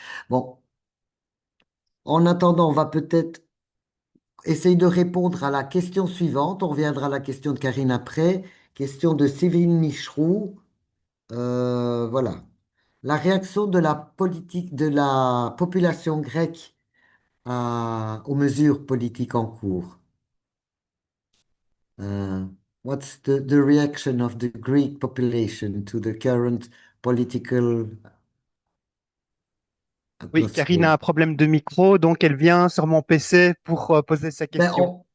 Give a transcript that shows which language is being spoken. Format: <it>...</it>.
<fr>Bon, en attendant, on va peut-être essayer de répondre à la question suivante. On reviendra à la question de Karine après. Question de Séverine Michroux. Voilà. La réaction de la politique de la population grecque aux mesures politiques en cours.</fr> <en>What's the reaction of the Greek population to the current political</en> <fr>Oui, Karine a un problème de micro, donc elle vient sur mon PC pour poser sa question.</fr>